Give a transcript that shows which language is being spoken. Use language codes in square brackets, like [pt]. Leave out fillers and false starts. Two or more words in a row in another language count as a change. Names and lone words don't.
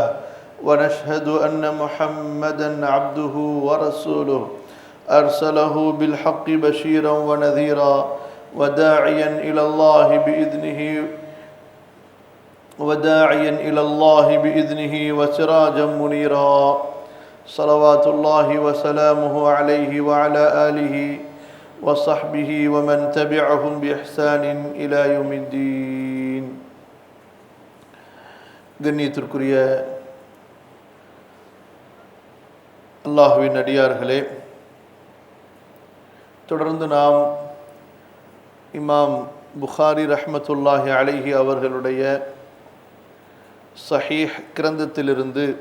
[ar] ونشهد أن محمدا عبده ورسوله أرسله بالحق بشيرا ونذيرا وداعيا إلى الله بإذنه وسراجا منيرا. صلوات الله وسلامه عليه وعلى آله وصحبه ومن تبعهم بإحسان إلى يوم الدين. [ta] கண்ணியத்திற்குரிய அல்லாஹ்வின் அடியார்களே, தொடர்ந்து நாம் இமாம் புகாரி [ar] رحمة الله عليه [ta] அவர்களுடைய சஹீஹ் கிரந்தத்திலிருந்து